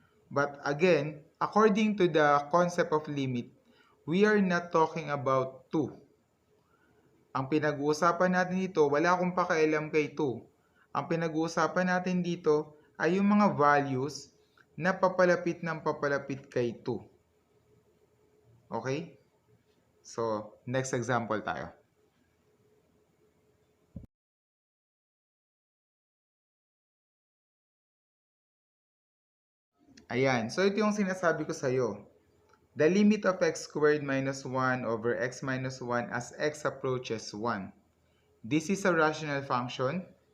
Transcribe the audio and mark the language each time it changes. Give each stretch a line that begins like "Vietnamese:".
English: But again, according to the concept of limit, we are not talking about 2.
Filipino: Ang pinag-uusapan natin dito, wala akong pakialam kay 2. Ang pinag-uusapan natin dito ay yung mga values na papalapit ng papalapit kay 2. Okay?
English: So, next example tayo.
Filipino: Ayan. So, ito yung sinasabi ko sa'yo.
English: The limit of x squared minus 1 over x minus 1 as x approaches 1. This is a rational function.